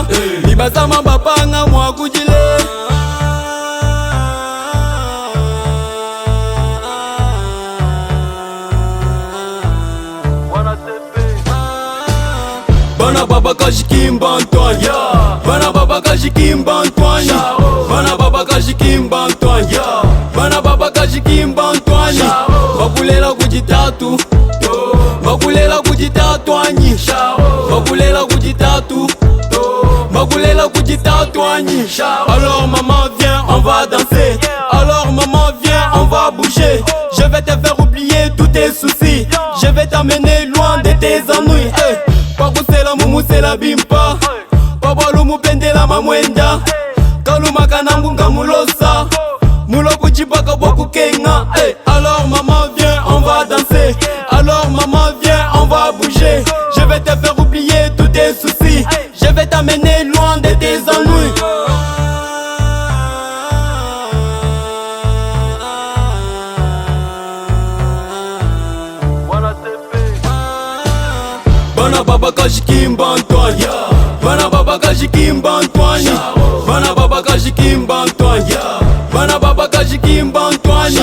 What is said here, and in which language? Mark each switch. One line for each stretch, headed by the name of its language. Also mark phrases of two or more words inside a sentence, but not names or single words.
Luba-Lulua: Bibasama bapanga mwakujile. Bana baba kajikimba Antoine, bana baba kajikimba Antoine, bana baba kajikimba Antoine, bana baba kajikimba Antoine. Bakulela kujitatu, bakulela kujitatu anyi, bakulela kujitatu, bakulela kujitatu anyi.
French: Alors maman viens, on va danser. Alors maman viens, on va bouger. Je vais te faire oublier tous tes soucis. Je vais t'amener loin de tes ennuis.
Luba-Lulua: Pakusela mumusela bimpa, Pabalu mupendela mamwenda. Kaluma kanambu ngamulosa, Muloku chibaka boku kenga.
French: Alors maman viens, on va danser. Alors maman viens, on va bouger. Je vais te faire oublier tous tes soucis. Je vais t'amener loin de tes ennuis.
Luba-Lulua: Bana baba kajikimba Antoine, bana baba kajikimba Antoine, bana baba kajikimba Antoine, bana baba kajikimba Antoine.